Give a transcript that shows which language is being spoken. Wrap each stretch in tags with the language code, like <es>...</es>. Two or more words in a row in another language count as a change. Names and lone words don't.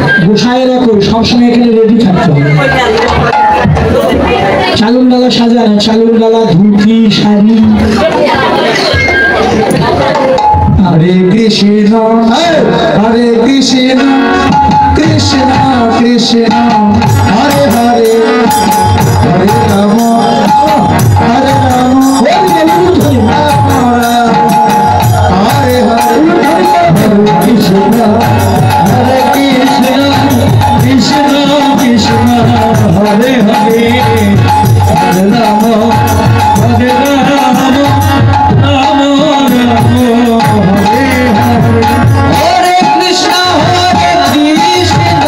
<bn>গোসাইয়েরা কই সবসময় এখানে রেডি থাকতে হবে। চালুর ডালা সাজানো, চালুর ডালা, ধুতি, শাড়ি। হরে কৃষ্ণ হরে কৃষ্ণ কৃষ্ণ কৃষ্ণ হরে হরে হরে রাম হরে রাম হরে হরে হরে কৃষ্ণ হরে কৃষ্ণ কৃষ্ণ কৃষ্ণ হরে হরে হরে রাম হরে রাম রাম রাম হরে হরে হরে কৃষ্ণ কৃষ্ণ</bn>